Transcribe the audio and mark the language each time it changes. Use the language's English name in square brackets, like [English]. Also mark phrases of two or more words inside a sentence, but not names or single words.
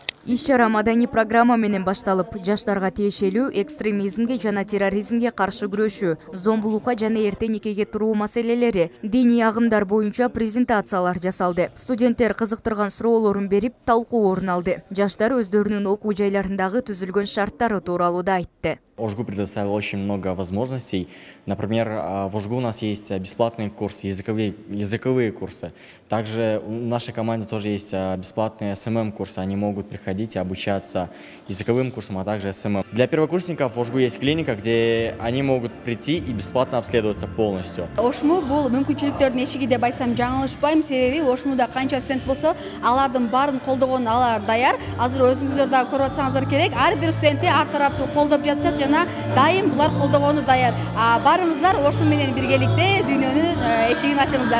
[Kyrgyz] Иш-чара маданий программа менен башталып, жаштарга тиешелүү экстремизмге жана терроризмге каршы күрөшүү, зомбулукка жана эрте никеге туруу маселелери, диний агымдар боюнча презентациялар жасалды. Студенттер кызыктырган суроолорун берип, талкуу орун алды. Жаштар өздөрүнүн окуу жайларындагы түзүлгөн шарттары тууралуу да айтты. [Russian] ОЖГУ предоставил очень много возможностей. Например, в ОЖГУ у нас есть бесплатные курсы, языковые курсы. Также в нашей команде тоже есть бесплатные СММ-курсы. Они могут приходить и обучаться языковым курсам, а также СММ. Для первокурсников в ОЖГУ есть клиника, где они могут прийти и бесплатно обследоваться полностью. [Kyrgyz] ОШМУ бул мүмкүнчүлүктөрдүн эшиги деп айтсам жаңылышпайм, себеби ОШМУда канча студент болсо, алардын баарын колдогон алар даяр. Азыр өзүңүздөр да көрүп атсаңыздар керек, ар бир студентти ар тараптуу колдоп жатышат жана дайым булар колдогону даяр. Барыңыздар ОШМУ менен биргеликте дүйнөнүн эшигин ачыңыздар.